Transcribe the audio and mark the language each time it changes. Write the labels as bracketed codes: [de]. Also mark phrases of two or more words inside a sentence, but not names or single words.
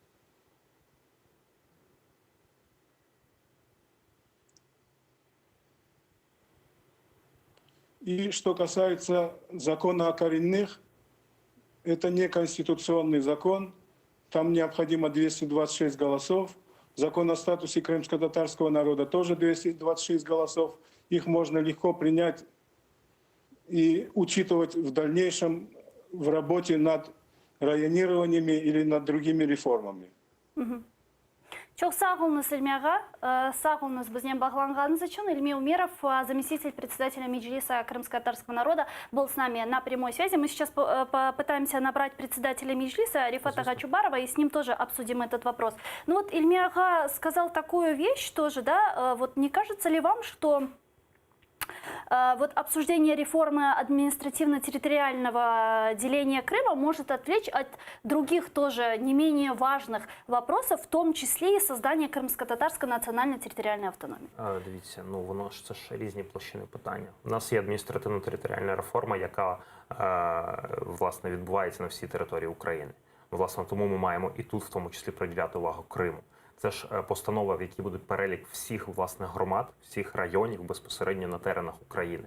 [ru] И что касается закона о коренных, это не конституционный закон, там необходимо 226 голосов. Закон о статусе крымско-татарского народа тоже 226 голосов. Их можно легко принять и учитывать в дальнейшем в работе над районированиями или над другими реформами. [crh] Çok sağ olunuz Ilmiaga. Sağ olunuz bizden bağlanғаныңыз için. [ru] Ильми Умеров, заместитель председателя Меджлиса крымско-татарского народа, был с нами на прямой связи. Мы сейчас попытаемся набрать председателя Меджлиса Рифата Чубарова и с ним тоже обсудим этот вопрос. Ну вот Ильмиага сказал такую вещь тоже, да, вот не кажется ли вам, что вот обсуждение реформы административно-территориального деления Крыма может отвлечь от других тоже не менее важных вопросов, в том числе и создания крымско-татарской национально-территориальной автономии? [uk] Дивіться, ну воно ж це ж різні площини питання. У нас є адміністративно-територіальна реформа, яка власне відбувається на всій території України. Власне, тому ми маємо і тут в тому числі приділяти увагу Криму. Це ж постанова, в якій буде перелік всіх власних громад, всіх районів безпосередньо на теренах України.